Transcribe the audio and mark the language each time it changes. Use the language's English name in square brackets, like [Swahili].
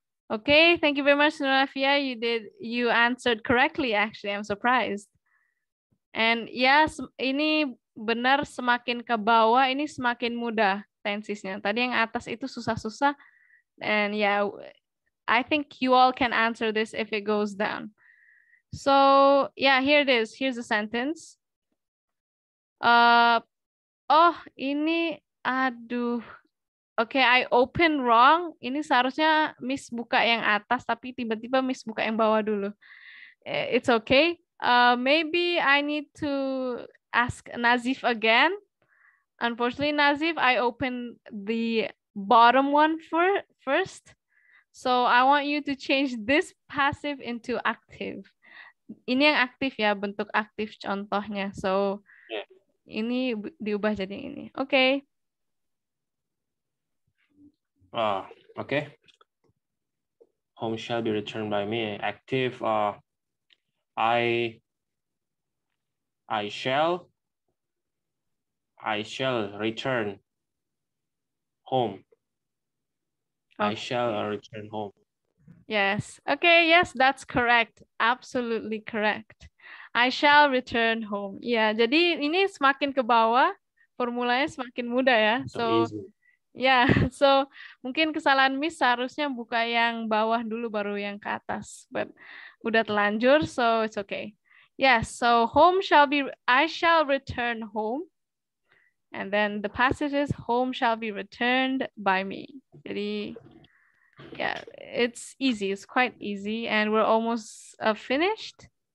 [English] Okay, thank you very much, Nurafia. You answered correctly, actually. I'm surprised. [Indonesian] And ya, ini benar semakin ke bawah, ini semakin mudah tensesnya. Tadi yang atas itu susah-susah. [English] And yeah, I think you all can answer this if it goes down. So yeah, here it is. Here's the sentence. [Indonesian] Oh, ini, aduh. [English] Oke, I open wrong. [Indonesian] Ini seharusnya Miss buka yang atas, tapi tiba-tiba Miss buka yang bawah dulu. [English] It's okay. Maybe I need to ask Nazif again. Unfortunately, Nazif, I opened the bottom one first. So I want you to change this passive into active. [Indonesian] Ini yang aktif ya, bentuk aktif contohnya. So ini diubah jadi ini. Oke. [English] Okay. Home shall be returned by me. Active. I shall return home. I shall return home. Yes. Okay, yes, that's correct. Absolutely correct. I shall return home. [Indonesian] Ya, jadi ini semakin ke bawah, formulanya semakin mudah ya. [English] So So, easy. [Indonesian] ya, so mungkin kesalahan Miss seharusnya buka yang bawah dulu baru yang ke atas. [English] But [Indonesian] udah telanjur, [English] so it's okay. Yes, so I shall return home. And then the passage is home shall be returned by me. Jadi, yeah, it's easy. It's quite easy. And we're almost finished.